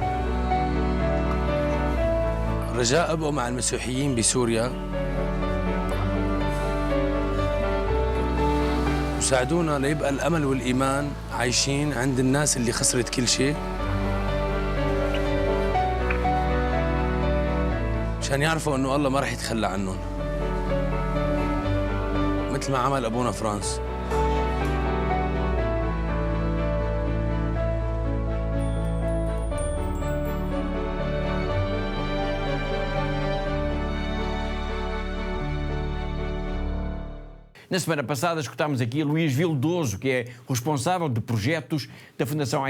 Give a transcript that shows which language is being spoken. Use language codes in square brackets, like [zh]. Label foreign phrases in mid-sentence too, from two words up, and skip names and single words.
[ar] رجاء أبقوا مع المسيحيين بسوريا وساعدونا ليبقى الأمل والإيمان عايشين عند الناس اللي خسرت كل شيء، عشان يعرفوا إنه الله ما رح يتخلى عنهم مثل ما عمل أبونا فرانس. [pt] Na semana passada escutámos aqui Luís Vildoso, que é responsável de projetos da Fundação